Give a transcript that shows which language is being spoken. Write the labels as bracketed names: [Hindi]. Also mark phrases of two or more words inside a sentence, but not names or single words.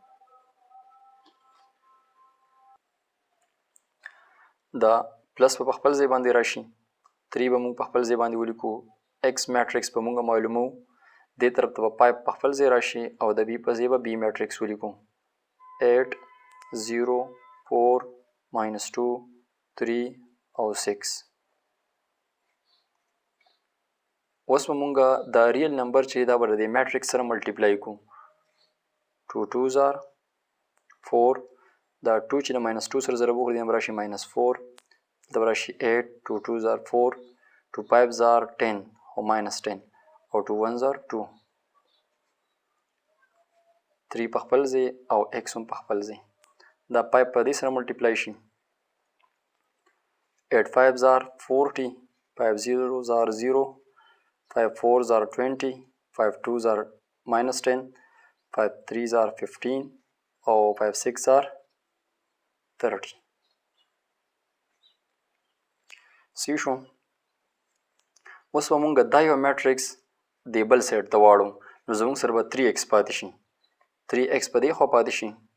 [Pashto] دا پلس په خپل ځای باندې راشي 3 به موږ په خپل ځای باندې ولیکو X میټرکس به موږ معلومو دې طرف ته به 5 په خپل ځای راشي او د B په ځای به B میټرکس ولیکو 8 0 4 minus 2 3 او 6. اوس به مونږ دا ریل نمبر چې دا به د میټرکس سره ملټیپلای کوو [English] 2 2s are 4 [Pashto] دا 2 چې د ماینس 2 سره ضرب وکړي دا راشي ماینس 4 دا راشي 8 [English] 2 2s are 4 2 5s are 10 [Pashto] او ماینس 10 او [English] 2 1s are 2 [Pashto] 3 په خپل ځای او x هم په خپل ځای دا 5 په دې سره ملټیپلای شي [English] 8 5s are 40 5 0s are 0 5 4s are 20 5 2s are minus 10 5 3s are 15 [Pashto] او [English] 5 6 are 30 [Pashto] سی شو اوس به مونږ دا یو میټریکس د بل سایډ ته واړو نو زموږ سره به 3x پاتې شي 3x په دې خوا پاتې شي